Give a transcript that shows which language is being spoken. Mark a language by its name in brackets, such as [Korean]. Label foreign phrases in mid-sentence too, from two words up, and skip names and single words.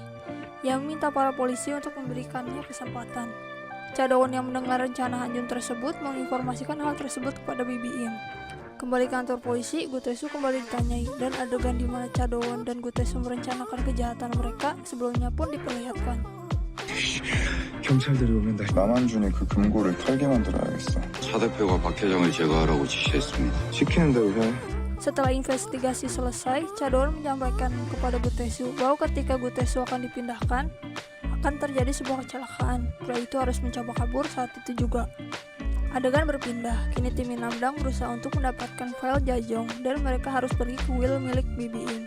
[Indonesian] Ia meminta para polisi untuk memberikannya kesempatan. Cha Do-won yang mendengar rencana Han Jun tersebut menginformasikan hal tersebut kepada Bibi Im. Kembali ke kantor polisi, Gu Tae-soo kembali ditanyai dan adegan di mana Cha Do-won dan Gu Tae-soo merencanakan kejahatan mereka sebelumnya pun diperlihatkan. [Korean] 경찰들이 오면 나 남한준이 그 금고를 털게 만들어야겠어. 차 대표가 박 회장을 제거하라고 지시했습니다. 시키는 대로 해. [Indonesian] Setelah investigasi selesai, Chadowon menyampaikan kepada Gutesu bahwa ketika Gutesu akan dipindahkan, akan terjadi sebuah kecelakaan. Pria itu harus mencoba kabur saat itu juga. Adegan berpindah, kini tim Minamdang berusaha untuk mendapatkan file Jajong dan mereka harus pergi ke will milik BBM.